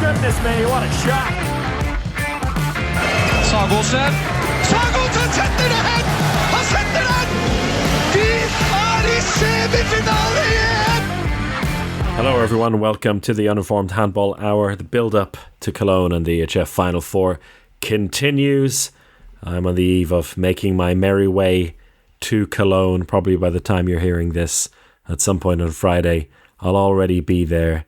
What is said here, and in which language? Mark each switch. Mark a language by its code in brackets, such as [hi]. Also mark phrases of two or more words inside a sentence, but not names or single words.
[en] Goodness me, what a shot! [no] Sagosen setter det hen! Han setter den! De er i semifinale igjen! [en] Hello everyone, welcome to the Uninformed Handball Hour. The build-up to Cologne and the EHF Final 4 continues. I'm on the eve of making my merry way to Cologne. Probably by the time you're hearing this, at some point on Friday, I'll already be there.